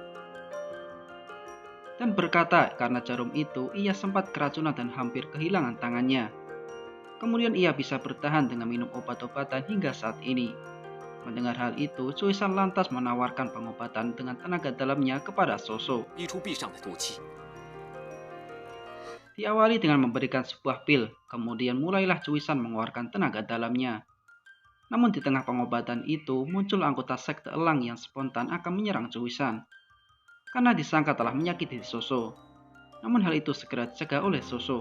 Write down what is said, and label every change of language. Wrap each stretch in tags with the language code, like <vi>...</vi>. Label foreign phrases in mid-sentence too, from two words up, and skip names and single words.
<id>Dan berkata karena jarum itu ia sempat keracunan dan hampir kehilangan tangannya. Kemudian ia bisa bertahan dengan minum obat-obatan hingga saat ini. Mendengar hal itu, Cuisan lantas menawarkan pengobatan dengan tenaga dalamnya kepada Soso.</id> <zh>逼出壁上的毒气。</zh> <id>Diawali dengan memberikan sebuah pil, kemudian mulailah Cuisan mengeluarkan tenaga dalamnya. Namun di tengah pengobatan itu muncul anggota sekte elang yang spontan akan menyerang Cuisan. Karena disangka telah menyakiti Soso. Namun hal itu segera dicegah oleh Soso.</id>